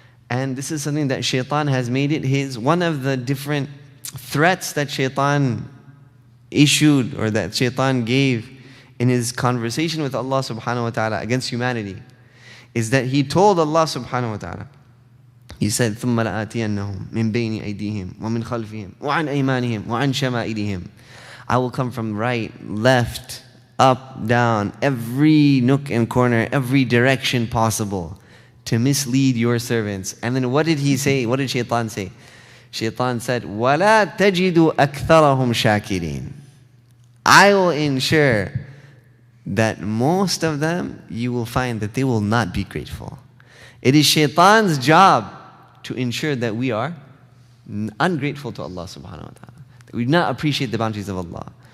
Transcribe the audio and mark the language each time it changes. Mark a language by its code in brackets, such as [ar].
[en] And this is something that shaitan has made it one of the different threats that shaitan issued, or that shaitan gave in his conversation with Allah subhanahu wa ta'ala against humanity, is that he told Allah subhanahu wa ta'ala, he said, [ar] ثُمَّ لَآتِيَنَّهُمْ مِنْ بَيْنِ أَيْدِيهِمْ وَمِنْ خَلْفِهِمْ وَعَنْ أَيْمَانِهِمْ وَعَنْ شَمَائِلِهِمْ. [en] I will come from right, left, up, down, every nook and corner, every direction possible to mislead your servants. And then what did he say? What did shaitan say? Shaitan said, [ar] وَلَا تَجِدُ أَكْثَرَهُمْ شَاكِرِينَ. [en] I will ensure that most of them, you will find that they will not be grateful. It is shaitan's job to ensure that we are ungrateful to Allah subhanahu wa ta'ala, that we do not appreciate the bounties of Allah.